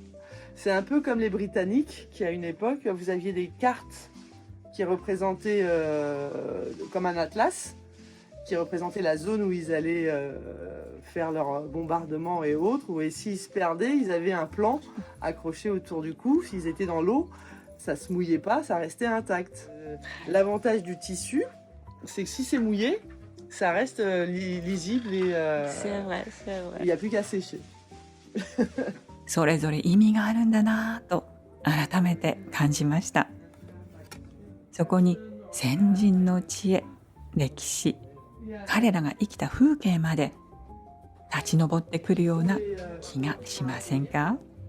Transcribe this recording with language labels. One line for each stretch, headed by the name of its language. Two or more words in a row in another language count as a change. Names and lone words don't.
French: C'est un peu comme les Britanniques qui, à une époque, vous aviez des cartes qui représentaient comme un atlas, qui représentait la zone où ils allaient faire leur bombardement et autres. Et s'ils se perdaient, ils avaient un plan accroché autour du cou. S'ils étaient dans l'eau, ça se mouillait pas, ça restait intact. L'avantage du tissu, c'est que si c'est mouillé, ça reste lisible et C'est vrai, c'est vrai. il n'y a plus qu'à sécher.
Japanese: それぞれ意味があるんだなぁと改めて感じました。そこに先人の知恵、歴史、彼らが生きた風景まで立ち上ってくるような気がしませんか？